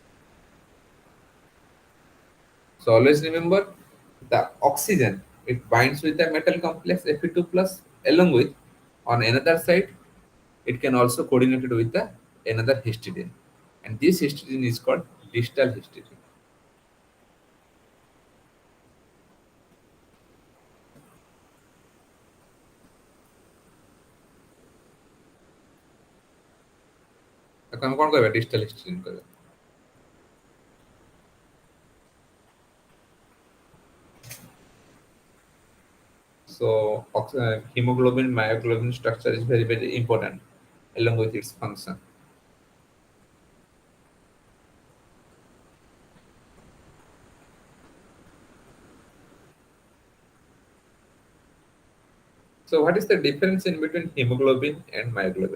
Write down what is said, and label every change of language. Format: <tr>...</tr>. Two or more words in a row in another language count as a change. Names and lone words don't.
<en>So always remember the oxygen, it binds with the metal complex Fe2 plus, along with on another side, it can also coordinate it with the another histidine. And this histidine is called distal histidine.</en> <or>ତାକୁ ଆମେ କ'ଣ କହିବା</or> <en>distal histidine</en> <or>କହିବା.</or> <en>So hemoglobin, myoglobin structure is very, very important along with its function. So what is the difference in between hemoglobin and myoglobin?</en>